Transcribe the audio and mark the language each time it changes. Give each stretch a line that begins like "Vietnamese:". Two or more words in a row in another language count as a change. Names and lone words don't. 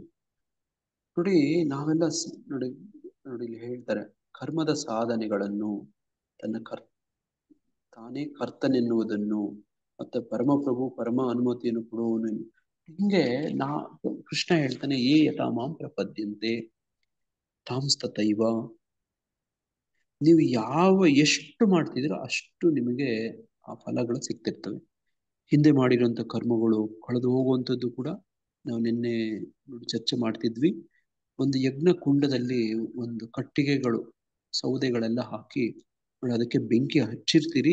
Kannada: ನೋಡಿ, ನಾವೆಲ್ಲ ನೋಡಿ ಇಲ್ಲಿ ಹೇಳ್ತಾರೆ, ಕರ್ಮದ ಸಾಧನೆಗಳನ್ನು ತಾನೇ ಕರ್ತನೆನ್ನುವುದನ್ನು ಮತ್ತೆ ಪರಮಪ್ರಭು ಪರಮ ಅನುಮತಿಯನ್ನು ಕೊಡುವವನು. ಹಿಂಗೆ ಕೃಷ್ಣ ಹೇಳ್ತಾನೆ,
Sanskrit: ಏ ಯಥಾ ಮಾಂ ಪ್ರಪದ್ಯಂತೆ ತಾಂಸ್ತತೈವ.
Kannada: ನೀವು ಎಷ್ಟು ಮಾಡ್ತಿದ್ದೀರೋ ಅಷ್ಟು ನಿಮಗೆ ಆ ಫಲಗಳು ಸಿಗ್ತಿರ್ತವೆ. ಹಿಂದೆ ಮಾಡಿರುವಂತ ಕರ್ಮಗಳು ಕಳೆದು ಹೋಗುವಂಥದ್ದು ಕೂಡ ನಾವು ನಿನ್ನೆ ಚರ್ಚೆ ಮಾಡ್ತಿದ್ವಿ. ಒಂದು ಯಜ್ಞ ಕುಂಡದಲ್ಲಿ ಒಂದು ಕಟ್ಟಿಗೆಗಳು ಸೌದೆಗಳೆಲ್ಲ ಹಾಕಿ ಅದಕ್ಕೆ ಬೆಂಕಿ ಹಚ್ಚಿರ್ತೀರಿ.